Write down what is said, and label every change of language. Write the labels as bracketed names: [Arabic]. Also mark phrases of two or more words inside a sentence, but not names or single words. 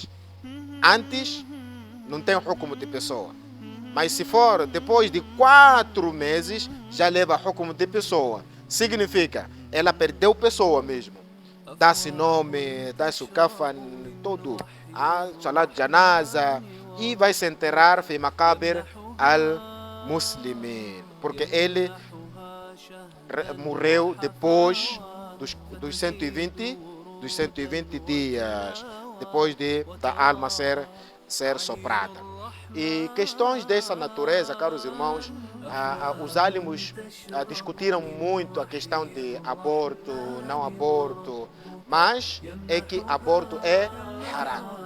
[Portuguese] Antes, não tem hukumu de pessoa. Mas se for depois de 4 meses, já leva hukumu de pessoa. Significa, ela perdeu pessoa mesmo. Dá-se nome, dá-se o kafan, tudo. [Arabic] صلاة الجنازة. [Portuguese] E vai se enterrar [Arabic] في مقابر المسلمين. [Portuguese] Porque ele morreu depois dos 120 dias, depois da alma ser soprada. E questões dessa natureza, caros irmãos, os álamos discutiram muito a questão de aborto, não aborto, mas é que aborto é haram.